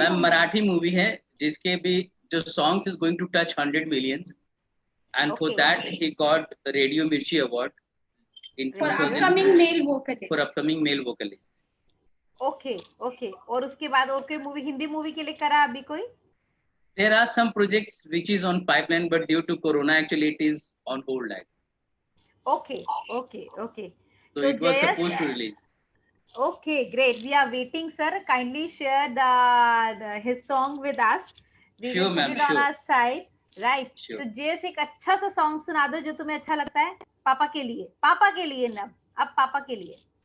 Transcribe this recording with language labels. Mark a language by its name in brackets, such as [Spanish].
[Hindi] Ma'am Marathi movie है जिसके भी जो [English] Songs is going to touch 100 millions, and for that he got Radio Mirchi Award in for upcoming male vocalist. Okay. [Hindi] और उसके बाद और कोई मूवी, हिंदी मूवी के लिए करा अभी कोई? [English] There are some projects which is on pipeline, but due to Corona, actually it is on hold. Okay. So it was supposed to release. Okay, great. We are waiting, sir. Kindly share his song with us. We will put it on our side, right? Sure. [Hindi] तो जेस एक अच्छा सा song सुना दो जो तुम्हें अच्छा लगता है, पापा के लिए ना, अब पापा के लिए।